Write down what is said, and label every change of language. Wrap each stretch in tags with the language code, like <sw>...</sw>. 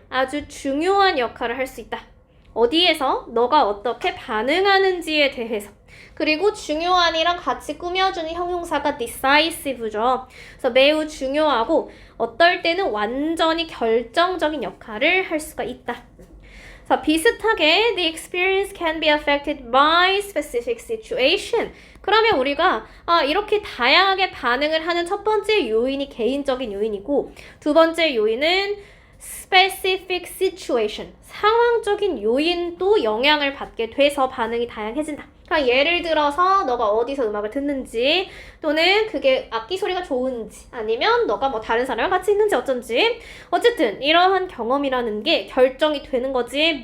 <ko>아주 중요한 역할을 할 수 있다. 어디에서? 너가 어떻게 반응하는지에 대해서. 그리고 중요한이랑 같이 꾸며주는 형용사가 decisive죠. 그래서 매우 중요하고 어떨 때는 완전히 결정적인 역할을 할 수가 있다. 자, 비슷하게</ko> <en>the experience can be affected by specific situation.</en> <ko>그러면 우리가 이렇게 다양하게 반응을 하는 첫 번째 요인이 개인적인 요인이고 두 번째 요인은</ko> <en>specific situation.</en> <ko>상황적인 요인도 영향을 받게 돼서 반응이 다양해진다. 그러니까 예를 들어서 너가 어디서 음악을 듣는지 또는 그게 악기 소리가 좋은지 아니면 너가 뭐 다른 사람이랑 같이 있는지 어쩐지 어쨌든 이러한 경험이라는 게 결정이 되는 거지.</ko>